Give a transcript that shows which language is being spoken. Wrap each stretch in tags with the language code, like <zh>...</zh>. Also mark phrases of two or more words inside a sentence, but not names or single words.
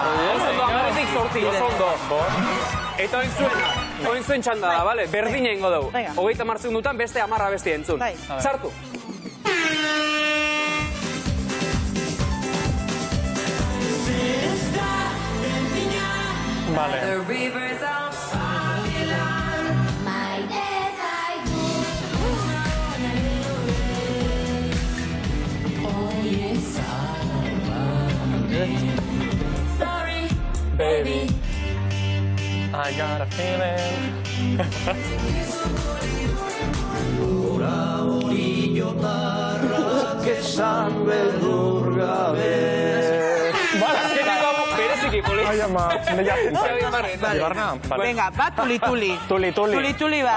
<eu>Oso ondo, amaretik 8, oso ondo. Eta oin zuen txanda da, bale? Berdina ingo dugu. 30 segundutan beste 10 abesti entzun. Sartu. Vale.</eu> <en>Baby, I got a feeling.</en> <eu>Bereziki, poli. Ai, ama, Venga, bat tuli-tuli. Tuli-tuli bat.</eu>